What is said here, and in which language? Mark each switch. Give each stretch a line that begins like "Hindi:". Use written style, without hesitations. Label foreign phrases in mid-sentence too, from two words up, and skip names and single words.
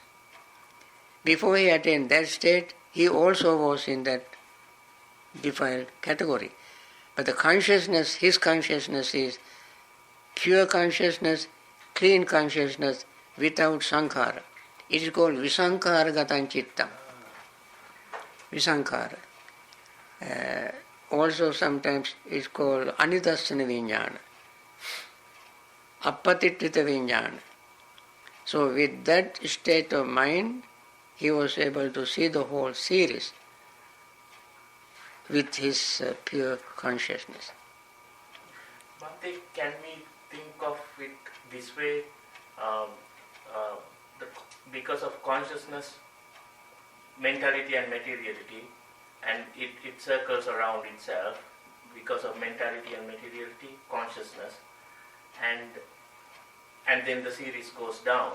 English: Before he attained that state, he also was in that defiled category. But the consciousness, his consciousness is pure consciousness, clean consciousness without sankhara. It is called
Pali: visankhara gatan chittam. Visankhara.
English: Also sometimes it's called
Pali: anidassana vijnana, appatitvita vijnana.
English: So with that state of mind, he was able to see the whole series with his pure consciousness. Bhante, can we think of it this way? Because of consciousness, mentality and materiality, and it circles around itself because of mentality and materiality, consciousness, and then the series goes down.